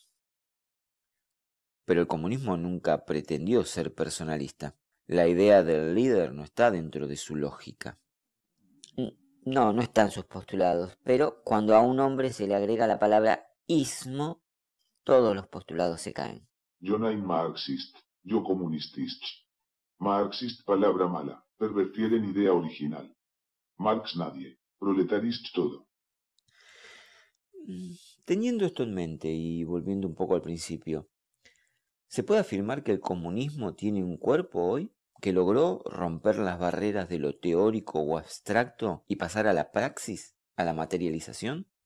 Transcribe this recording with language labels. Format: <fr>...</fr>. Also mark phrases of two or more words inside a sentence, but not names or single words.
<es>Pero el comunismo nunca pretendió ser personalista. La idea del líder no está dentro de su lógica. No, no están sus postulados, pero cuando a un hombre se le agrega la palabra ismo, todos los postulados se caen. Yo nein marxist. Yo comunistist. Marxist palabra mala. Pervertir en idea original. Marx nadie. Proletarist todo. Teniendo esto en mente y volviendo un poco al principio, ¿se puede afirmar que el comunismo tiene un cuerpo hoy que logró romper las barreras de lo teórico o abstracto y pasar a la praxis, a la materialización?</es>